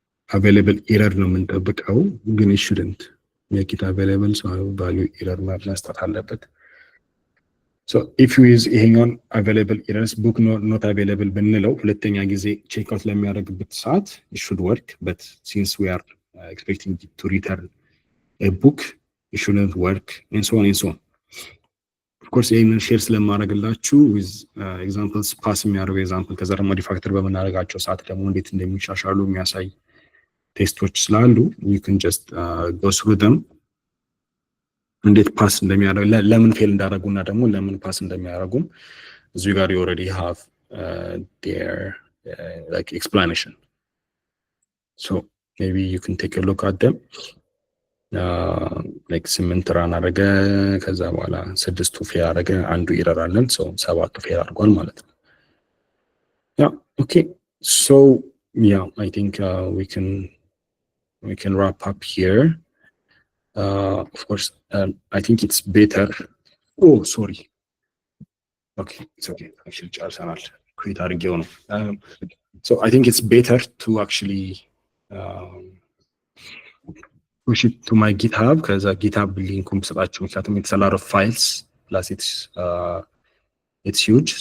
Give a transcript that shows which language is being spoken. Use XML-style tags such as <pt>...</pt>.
<en>available error</en> <am>ነው የምንጠብቀው ግን</am> <en>it shouldn't make it available, so value error መስጠት አለበት። so if you use ይሄኛውን available errors book not available</en> <am>ብንለው ሁለተኛ ጊዜ ቼክ አውት ለሚያደርግበት ሰዓት</am> <en>it should work, but since we are expecting it to return a book it shouldn't work and so on and so on.</en> <am>of course ይሄንን ሼር ስለማደርግላችሁ with examples pass የሚያደርጉ ኤግዛምፕል ከዛ ደግሞ ሪፋክተር በመናደርጋቸው ሰዓት ደግሞ እንዴት እንደሚሻሻሉ የሚያሳይ ቴስቶች ስላሉ</am> <en>you can just go through them</en> <am>እንዴት ፓስ እንደሚያደርጉ ለምን ፌል እንዳደረጉና ደግሞ ለምን ፓስ እንደሚያደርጉም እዚህ ጋር</am> <en>you already have their like explanation. So maybe you can take a look at them.</en> <am>Like 8 ራን አረገ ከዛ በኋላ 6ቱ ፌል አረገ አንዱ ኢረር አለን so 7ቱ ፌል አድርጓል ማለት ነው።</am> <en>Yeah, okay. So yeah, I think we can wrap up here. Of course, I think it's better. Oh, sorry. Okay, it's okay. Actually, ጨርሰናል create አድርጌው ነው። So I think it's better to actually push it to my GitHub because GitHub</en> <am>ሊንኩም ሰጣችሁ ምክንያቱም</am> <en>it's a lot of files plus it's huge.</en>